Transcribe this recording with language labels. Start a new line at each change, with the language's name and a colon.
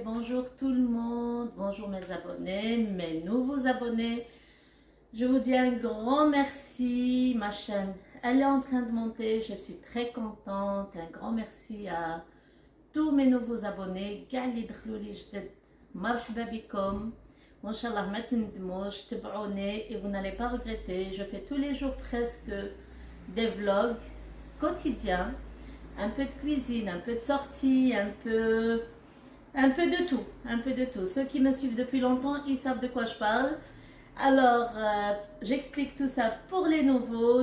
French: Bonjour tout le monde, bonjour mes abonnés, mes nouveaux abonnés. Je vous dis un grand merci, ma chaîne, elle est en train de monter, je suis très contente. Un grand merci à tous mes nouveaux abonnés,
Arabic: قاع اللي دخلوا لي جدد مرحبا بكم. وان شاء الله ما تندموش تبعوني
French: et vous n'allez pas regretter. Je fais tous les jours presque des vlogs quotidiens, un peu de cuisine, un peu de sortie, un peu de tout, un peu de tout. Ceux qui me suivent depuis longtemps, ils savent de quoi je parle. Alors, j'explique tout ça pour les nouveaux.